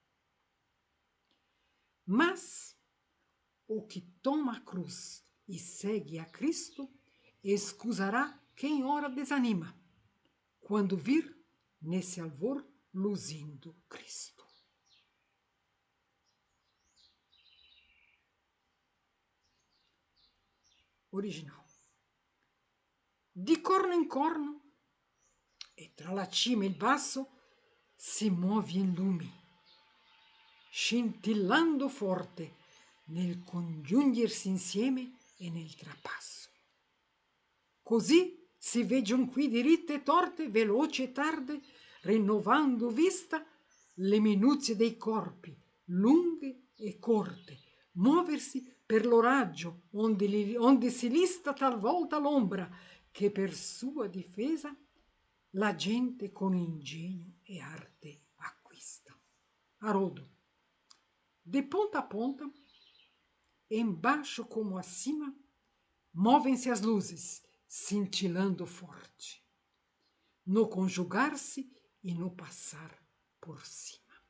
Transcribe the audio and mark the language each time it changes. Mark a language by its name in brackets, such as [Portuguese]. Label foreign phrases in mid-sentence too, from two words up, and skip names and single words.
[Portuguese] Mas o que toma a cruz e segue a Cristo, excusará quem ora desanima, quando vir nesse alvor luzindo Cristo. Original. [Italian] Di corno in corno, e tra la cima e il basso, si muove in lumi, scintillando forte nel congiungersi insieme e nel trapasso. Così si veggion qui diritte e torte, veloci e tarde, rinnovando vista le minuzie dei corpi, lunghe e corte, muoversi per lo raggio, onde si lista talvolta l'ombra, che per sua difesa la gente con ingegno e arte acquista. [Portuguese] Haroldo. De ponta a ponta, embaixo como acima, movem-se as luzes, cintilando forte, no conjugar-se e no passar por cima.